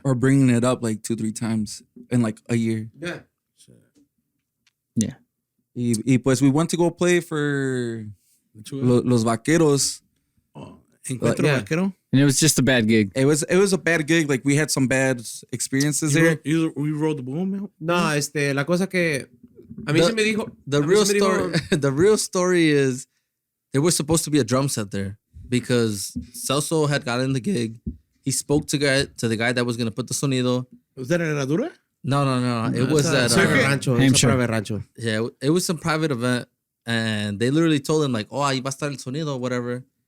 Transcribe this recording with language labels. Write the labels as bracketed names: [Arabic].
[English] Or bringing it up like 2-3 times in like a year. Yeah. Yeah. [Spanish] Y pues [English] we went to go play for Los Vaqueros. [Spanish] Encuentro Vaquero. [English] And it was just a bad gig. It was a bad gig. Like we had some bad experiences there. We rode the boom, man. [Spanish] No, la cosa que a mí se me dijo. [English] The real story is there was supposed to be a drum set there because Celso had gotten the gig. He spoke to the guy that was gonna put the sonido. Was that at Herradura? No. It was at Private Rancho. Yeah, it was some private event, and they literally told him like, "Oh, [Spanish] ahí va a estar el sonido, [English] whatever."